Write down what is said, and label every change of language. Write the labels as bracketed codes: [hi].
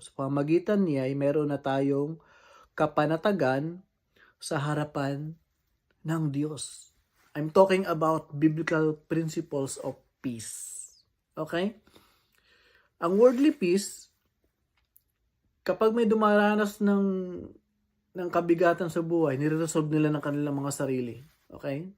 [tl] Sa pamamagitan niya ay meron na tayong kapanatagan sa harapan ng Diyos. [en] I'm talking about biblical principles of peace. Okay? [tl] Ang worldly peace, kapag may dumaranas ng kabigatan sa buhay, nire-resolve nila ng kanilang mga sarili. Okay?